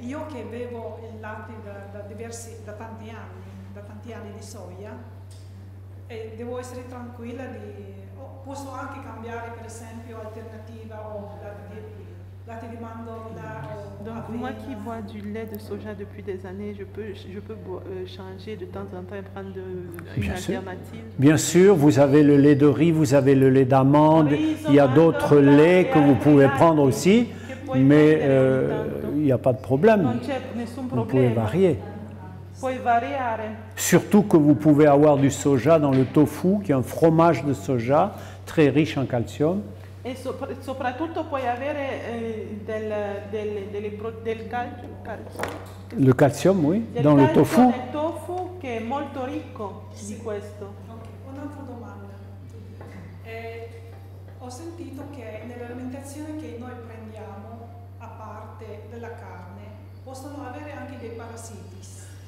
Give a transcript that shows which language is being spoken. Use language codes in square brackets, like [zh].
[it] io che bevo il latte da tanti anni di soia, devo essere tranquilla posso anche cambiare per esempio alternativa o latte di mandorla o [fr] Donc [it] avena. [fr] moi qui bois du lait de soja depuis des années, je peux changer de temps en temps et prendre une alternative. Bien sûr, vous avez le lait de riz, vous avez le lait d'amande, il y a d'autres laits que vous pouvez prendre aussi, mais il n'y a pas de problème. Vous pouvez varier. [it] Puoi variare. [fr] Surtout que vous pouvez avoir du soja dans le tofu, qui est un fromage de soja très riche en calcium. [it] E soprattutto puoi avere del calcio. [fr] Le calcium, oui, [it] Del [fr] dans le [it] calcio [fr] tofu. [it] nel tofu che è molto ricco di questo. Un'altra domanda. Ho sentito che nell'alimentazione che noi prendiamo, a parte della carne, possono avere anche dei parasitis.